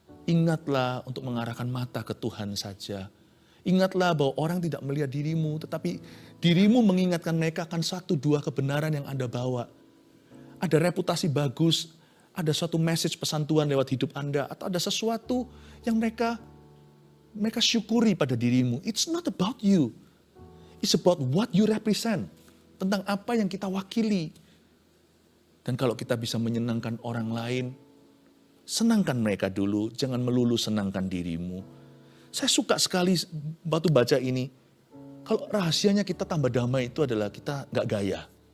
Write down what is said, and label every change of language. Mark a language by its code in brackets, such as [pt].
[id] Ingatlah untuk mengarahkan mata ke Tuhan saja. Ingatlah bahwa orang tidak melihat dirimu, tetapi dirimu mengingatkan mereka akan 1-2 kebenaran yang Anda bawa. Ada reputasi bagus, ada suatu message pesan Tuhan lewat hidup Anda, atau ada sesuatu yang mereka syukuri pada dirimu. [en] It's not about you. It's about what you represent. [id] Tentang apa yang kita wakili. Dan kalau kita bisa menyenangkan orang lain, senangkan mereka dulu, jangan melulu senangkan dirimu. Saya suka sekali waktu baca ini. Kalau rahasianya kita tambah damai itu adalah kita nggak gaya.